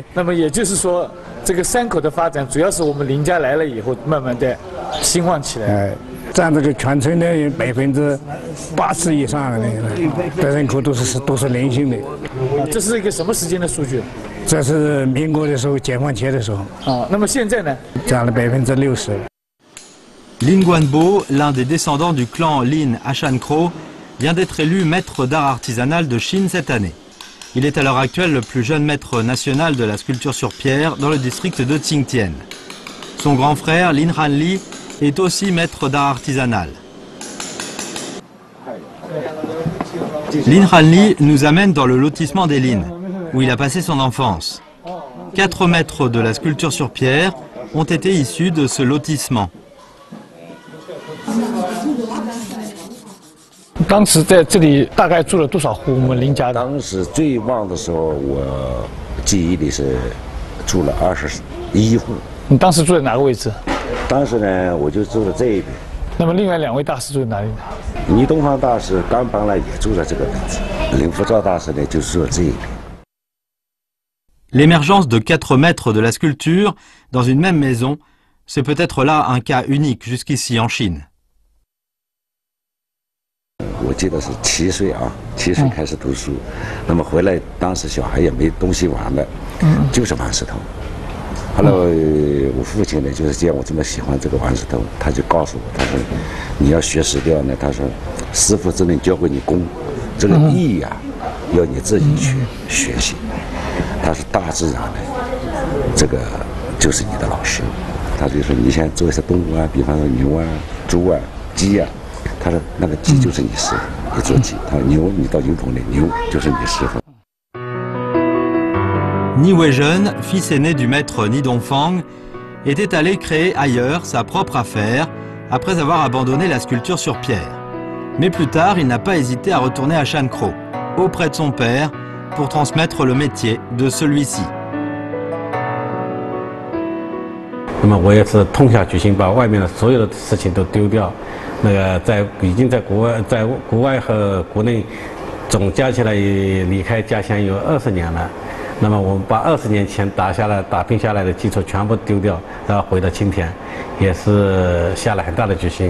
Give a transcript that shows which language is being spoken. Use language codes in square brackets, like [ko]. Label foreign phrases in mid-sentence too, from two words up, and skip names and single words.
[zh] 那么也就是说，这个山口的发展主要是我们林家来了以后，慢慢的兴旺起来。占这个全村的80%以上的人口都是林姓的。这是一个什么时间的数据？这是民国的时候，解放前的时候。那么现在呢？占了60%。 [fr] Lin Guanbo, l'un des descendants du clan Lin à Shankro, vient d'être élu maître d'art artisanal de Chine cette année. Il est à l'heure actuelle le plus jeune maître national de la sculpture sur pierre dans le district de Tsingtien. Son grand frère, Lin Hanli, est aussi maître d'art artisanal. Lin Hanli nous amène dans le lotissement des Lin, où il a passé son enfance. 4 mètres de la sculpture sur pierre ont été issus de ce lotissement. [zh] 当时在这里大概住了多少户？我们林家的。当时最旺的时候，我记忆里是住了21户。你当时住在哪个位置？当时呢，我就住在这一边。那么另外2位大师住在哪里呢？倪东方大师刚搬来也住在这个位置，林福照大师呢就住在这一边。 [fr] L'émergence de 4 maîtres de la sculpture dans une même maison, c'est peut-être là un cas unique jusqu'ici en Chine. [zh] 我记得是7岁啊，7岁开始读书，那么回来当时小孩也没东西玩了，就是玩石头。后来我父亲呢，就是见我这么喜欢这个玩石头，他就告诉我，他说你要学石雕呢，他说师傅只能教会你功，这个艺呀，要你自己去学习。他说大自然呢，这个就是你的老师。他就说你现在做一些动物啊，比方说牛啊、猪啊、鸡啊。他说：“那个鸡就是你师傅，你做鸡；他说牛，你到牛棚里，牛就是你师傅。” [fr] Ni Weizhen, fils aîné du maître Ni Dongfang, était allé créer ailleurs sa propre affaire après avoir abandonné la sculpture sur pierre. Mais plus tard, il n'a pas hésité à retourner à Shankro, auprès de son père, pour transmettre le métier de celui-ci. [zh] 那么我也是痛下决心，把外面的所有的事情都丢掉。那个已经在国外和国内总加起来离开家乡有20年了。那么我们把20年前打拼下来的基础全部丢掉，然后回到青田，也是下了很大的决心。